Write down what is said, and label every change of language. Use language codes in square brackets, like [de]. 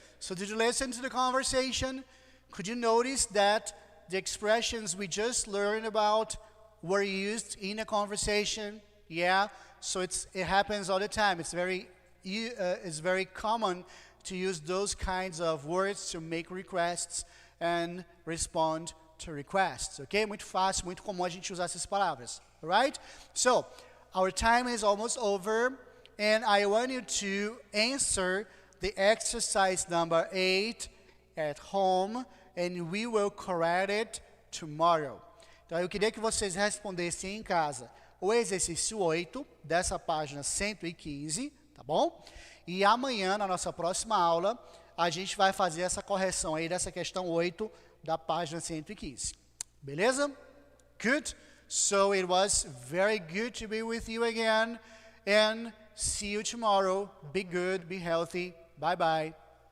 [en] So did you listen to the conversation? Could you notice that the expressions we just learned about were used in a conversation? Yeah. So it happens all the time. It's very common to use those kinds of words to make requests and respond to requests. Okay? [pt] Muito fácil, muito comum a gente usar essas palavras. [en] All right? So our time is almost over, and I want you to answer the exercise number 8 at home, and we will correct it tomorrow. [pt] Então, eu queria que vocês respondessem em casa o exercício 8 dessa página 115, tá bom? E amanhã, na nossa próxima aula, a gente vai fazer essa correção aí dessa questão 8 da página 115. Beleza? Good. [en] So it was very good to be with you again, and see you tomorrow. Be good, be healthy. Bye-bye.